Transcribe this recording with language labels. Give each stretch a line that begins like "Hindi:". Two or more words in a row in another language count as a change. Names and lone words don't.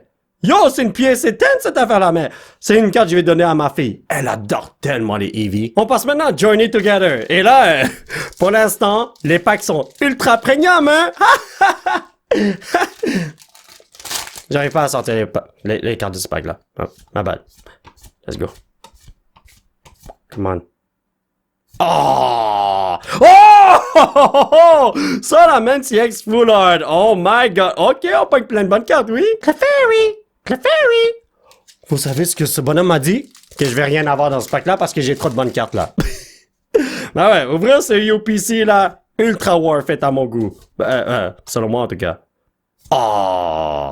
French: Yo, c'est une pièce éteinte, cette affaire-là, mais c'est une carte que je vais donner à ma fille. Elle adore tellement les Eevee. On passe maintenant à Journey Together. Et là, pour l'instant, les packs sont ultra premium, hein? J'arrive pas à sortir les cartes de ce pack-là.
English: Oh, my bad. Let's go. Come on. Oh! Oh!
French: Ça, la Mancy-X Full Art.
English: Oh my god.
French: Ok, on pack plein de bonnes cartes, oui? Clefairy! Vous savez ce que ce bonhomme m'a dit? Que je vais rien avoir dans ce pack-là parce que j'ai trop de bonnes cartes, là. Ben ouais, ouvrir ce UPC, là,
English: ultra warfare
French: à mon goût. Selon moi, en tout cas. Oh!